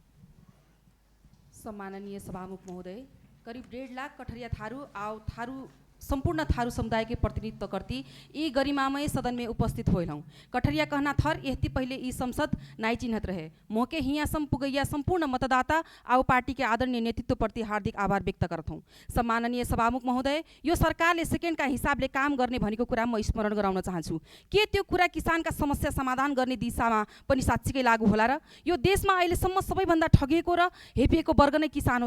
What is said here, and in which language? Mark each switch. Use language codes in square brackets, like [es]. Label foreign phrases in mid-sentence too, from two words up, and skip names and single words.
[tkt] सम्माननीय सभामुख महोदय, करिब 1.5 लाख कठरिया थारू संपूर्ण थारू समुदाय के प्रतिनिधित्व करती ई गरिमामय सदन में उपस्थित होल हूँ। कठरिया कहना थर यहती पहले ई संसद नाई चिन्हत रहे। मोके हिया सम पुगैया संपूर्ण मतदाता आउ पार्टी के आदरणीय नेतृत्व प्रति हार्दिक आभार व्यक्त करत हूँ। [ne] सम्माननीय सभामुख महोदय, यो सरकारले सेकेन्ड का हिसाबले काम गर्ने भनेको कुरा म स्मरण गराउन चाहन्छु। के त्यो कुरा किसान का समस्या समाधान गर्ने दिशामा पनि साँच्चीकै लागू होला र? यो देशमा अहिलेसम्म सबैभन्दा ठगिएको र हेपिएको वर्ग नै किसान हो।